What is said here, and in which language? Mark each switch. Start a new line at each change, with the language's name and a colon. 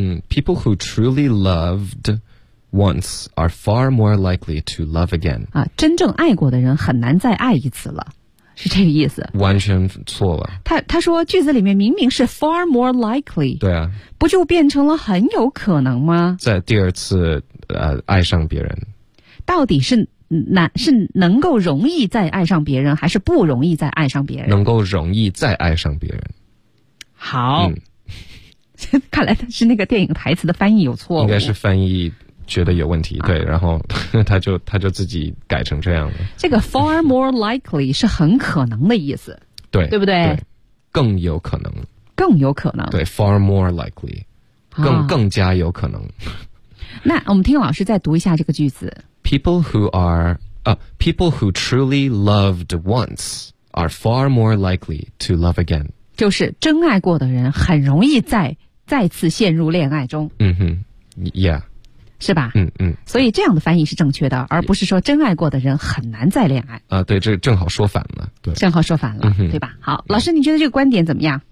English: People who truly loved once are far more likely to love again.
Chinese: 啊，真正爱过的人很难再爱一次了。是这个意思，完全错了。他说句子里面明明是
English: far more likely，
Chinese: 对啊，不就变成了很有可能吗？在第二次爱上别人，到底是能够容易再爱上别人，还是不容易再爱上别人？能够容易再爱上别人。好，看来是那个电影台词的翻译有错误，应该是翻译觉得有问题，对，然后他就自己改成这样了。这个
English: far more likely
Chinese: 是很可能的意思，对，对不对？更有可能，更有可能，对，
English: far more likely，
Chinese: 更加有可能。那我们听老师再读一下这个句子
English: ：People who are people who truly loved once are far more likely to love again。
Chinese: 就是真爱过的人很容易再次陷入恋爱中。
English: Yeah。
Chinese: 是吧？所以这样的翻译是正确的，而不是说真爱过的人很难再恋爱。对，这正好说反了。对，正好说反了，对吧？好，老师，你觉得这个观点怎么样？